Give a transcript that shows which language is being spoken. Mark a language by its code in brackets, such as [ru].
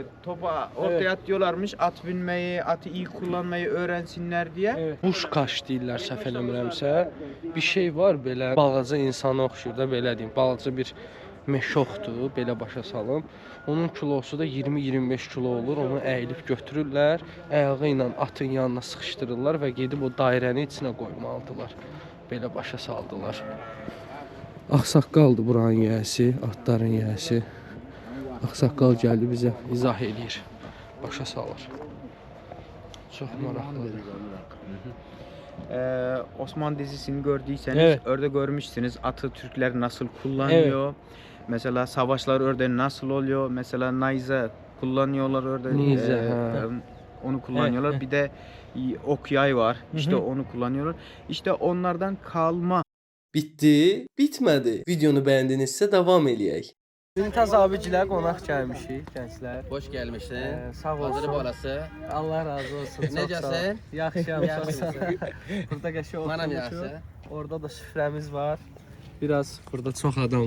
[tr] Topu ortaya atıyorlarmış. At binmeyi, atı iyi kullanmayı öğrensinler diye. [az] Buşkaş deyirlər səhv eləmirəmsə. Bir şey var belə balaca insana oxşur da belə deyim. Balaca bir meşoxdur, belə başa salım. Onun kilosu da 20-25 kilo olur. Onu əyilib götürürlər, ayağı ilə atın yanına sıxışdırırlar və gedib o dairənin içinə qoymalıdılar. Belə başa saldılar. Ağsaqqaldır buranın yiyəsi, atların yiyəsi. Ağsaqqal gəldi bizə izah eləyir, başa salır. Çox maraqlıdır. [tr] Osmanlı dizisini gördüyseniz Evet. orada görmüşsünüz atı Türkler nasıl kullanıyor. Mesela savaşlar orada nasıl oluyor. Mesela nayza kullanıyorlar orada. Neyze, ha. Onu kullanıyorlar. Bir de ok yay var. İşte onu kullanıyorlar. İşte onlardan kalma. [az] Bitdi, bitmədi. Videonu bəyəndinizsə davam eləyək. Mümtaz abicilər qonaq gəlmişik, gənclər. [tr] Hoş gelmişsin. [az] Sağ olsun. Hazır balası. Allah razı olsun. Çox sağ ol. Necəsən? Yaxşıyam, çox sağ ol. Yaxşısan. Burada qəşəng Mənəm oturmuşuq. yaxşı. Orada da süfrəmiz var. Biraz burada çox adam